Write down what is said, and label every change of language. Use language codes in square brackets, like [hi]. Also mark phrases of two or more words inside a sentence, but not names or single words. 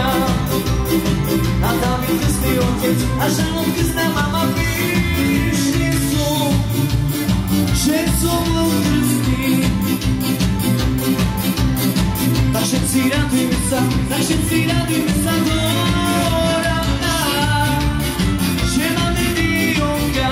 [pl] A tam jest chrzestny ojciec, a żoną chrzestna mama pysznie są, że są chrzestni. [sk] Tak všetci radujmy sa, tak všetci radujmy sa do rána, že máme Dionka.